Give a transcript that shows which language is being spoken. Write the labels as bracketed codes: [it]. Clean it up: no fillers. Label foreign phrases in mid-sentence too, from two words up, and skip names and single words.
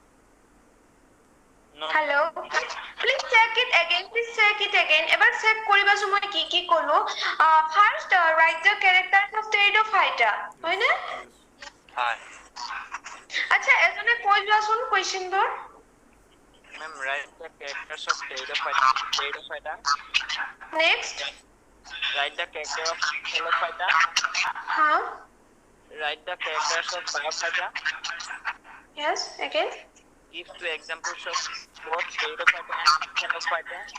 [en] No. Hello. Please check it again. [as] এবাৰ চেক কৰিবাছো মই কি কলো [en] first write the characters of pteridophyta [as] হয়নে? [en] Hi. [as] আচ্ছা এজনে কৈ যোৱাচোন question বোৰ [en] Ma'am, write the characters of pteridophyta. Next. Write the character of Thallophyta. Write the characters of Biophyta. Yes, again. Give two examples of both Pteridophyta and Thallophyta.